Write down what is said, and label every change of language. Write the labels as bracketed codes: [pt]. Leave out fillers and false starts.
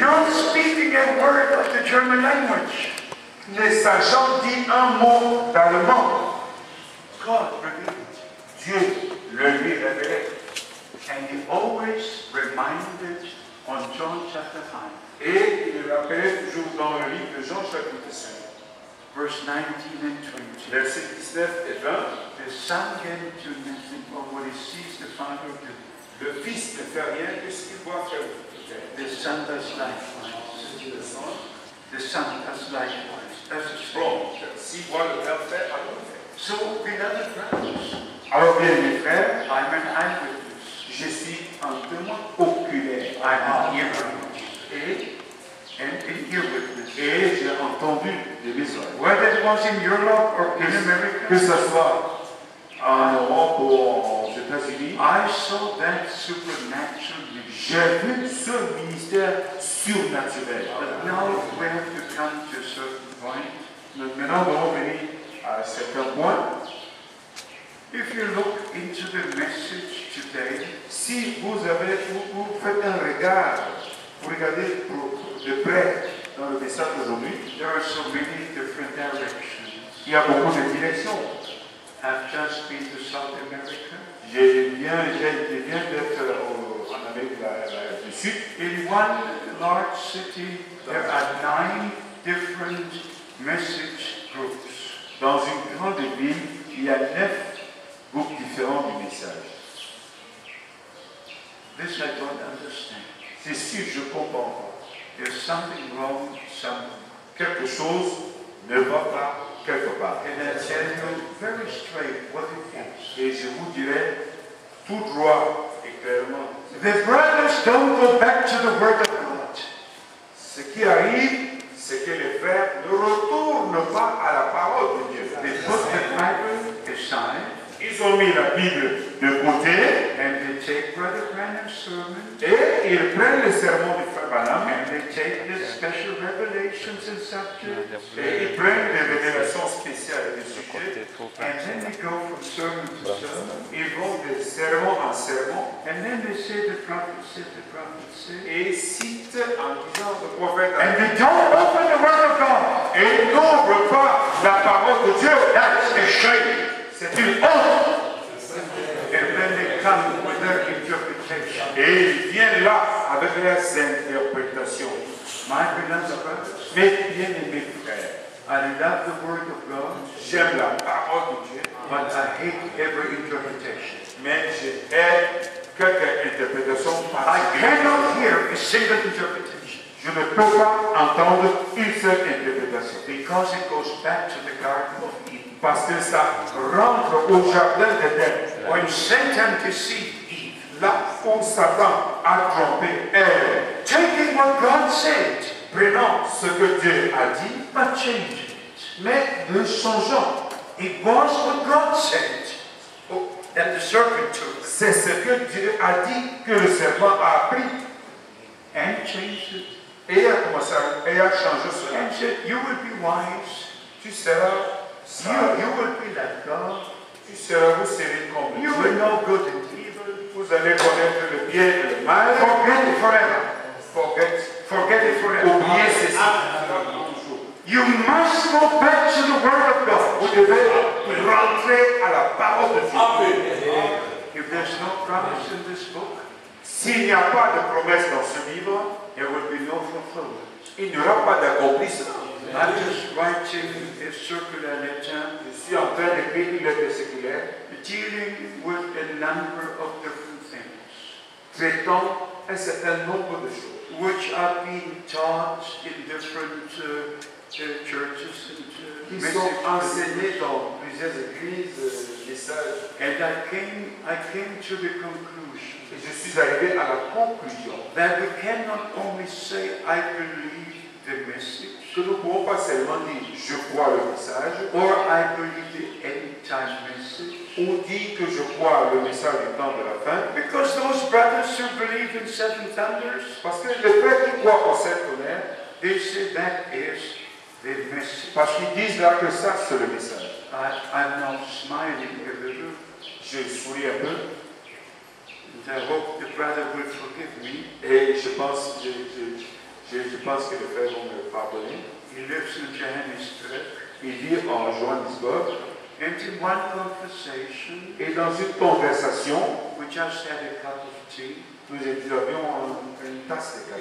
[en] not speaking a word of the German language. [fr] ne sachant dire un mot d'allemand. [en] God revealed. [fr] Dieu le lui révélait. [en] And he always reminded on John chapter 5, [fr] Et il le rappelait toujours dans le livre de Jean chapitre 5, [en] verse 19 and 20. [fr] versets 19 et 20. [en] The Son came to nothing but what he sees the Father do. [fr] Le Fils ne fait rien que ce qu'il voit faire. [en] The Son does likewise. [fr] Le Son, [en] The Son does likewise. That's a [fr] bon, [en] strong. [fr] s'il voit le Père faire, alors il fait. [en] So, beloved brothers, [fr] Alors bien mes frères, [en] I'm an eyewitness. [fr] je suis un témoin oculaire. [en] I'm an earwitness. And an earwitness. [fr] Et j'ai entendu de mes oreilles. [en] Whether it was in Europe or in [fr] Que [en] America, [fr] ce soit en Europe ou aux États-Unis, [en] I saw that supernatural vision. [fr] j'ai vu ce ministère surnaturel. [en] But now we have to come to a certain point. [fr] Maintenant, nous allons venir à certains points. [en] If you look into the message today, [fr] Si vous faites un regard, vous regardez de près dans le message d'aujourd'hui, [en] there are so many different directions. [fr] il y a beaucoup de directions. [en] I've just been to South America. [fr] Je viens d'être en Amérique du Sud. [en] In one large city, there are 9 different message groups. [fr] Dans une grande ville, il y a 9 groupes différents du message. [en] This I don't understand. [fr] C'est sûr, je comprends pas. [en] There's something wrong somewhere. [fr] Quelque chose ne va pas quelque part. [en] And I tell you very straight what it is. [fr] Et je vous dirai tout droit et clairement. [en] The brothers don't go back to the Word of God. [fr] Ce qui arrive, c'est que les frères ne retournent pas à la parole de Dieu. [en] They put the Bible aside [fr] Ils ont mis la Bible de côté [en] and they take Brother Branham's sermon [fr] et ils prennent le sermon du frère Branham [en] and they take the special revelations and subjects [fr] et ils prennent des révélations spéciales et des sujets. [en] and then they go from sermon to sermon [fr] Ils vont de sermon en sermon [en] and then they say the prophet said, the prophet said. [fr] et citent en disant le prophète [en] And they don't open the Word of God. [fr] et n'ouvrent pas la parole de Dieu. [en] That's a shame. [fr] C'est une honte. [en] And then they come with their interpretation. [fr] Et ils viennent là avec leurs interprétations. [en] My beloved brothers, [fr] Mes bien-aimés frères, [en] I love the Word of God, [fr] j'aime la parole de Dieu, [en] but I hate every interpretation. [fr] mais je hais quelques interprétations [en] I [fr] particulières. [en] cannot hear a single interpretation [fr] Je ne peux pas entendre une seule interprétation. [en] because it goes back to the Garden of Eden. [fr] Parce que ça rentre au jardin d'Éden. [en] When Satan deceived Eve, [fr] Là où Satan a trompé Ève. [en] taking what God said, [fr] prenons ce que Dieu a dit, [en] but changing it. [fr] mais le changeons. [en] It was what God said that the serpent took [fr] C'est ce que Dieu a dit que le serpent a appris [en] and changed it. [fr] et a commencé et a changé cela. [en] And said, you will be wise. [fr] Tu seras sage, [en] You will be like God. [fr] vous serez comme [en] You [fr] Dieu. [en] will know good and evil. [fr] Vous allez connaître le bien et le mal. [en] Forget it forever. Forget it forever. [fr] Oubliez ceci. [en] You must go back to the Word of God. [fr] Vous devez rentrer à la parole de Dieu. [en] If there's no promise in this book, [fr] S'il n'y a pas de promesse dans ce livre, [en] there will be no fulfillment. [fr] il n'y aura pas d'accomplissement. [en] I'm just writing a circular letter [fr] Je suis en train d'écrire une lettre séculaire [en] dealing with a number of different things [fr] traitant un certain nombre de choses [en] which are being taught in different churches [fr] qui [en] and [fr] sont [en] messages. [fr] enseignées dans plusieurs églises, messages. [en] And I came to the conclusion [fr] Et je suis arrivé à la conclusion [en] that we cannot only say I believe the message [fr] que nous ne pouvons pas seulement dire je crois le message [en] or I believe the end time message, [fr] ou dire que je crois le message du temps de la fin, [en] because those brothers who believe in seven thunders, [fr] parce que les frères qui croient au sept tonnerres, [en] they say that is the message. [fr] parce qu'ils disent là que ça c'est le message. [en] I'm now smiling a little, [fr] Je souris un peu [en] and I hope the brother will forgive me. [fr] et je pense que les frères vont me pardonner. [en] He lives in Johannesburg, [fr] Il vit en Johannesburg [en] and in one conversation, [fr] et dans une conversation, [en] we just had a cup of tea. [fr] nous avions une tasse de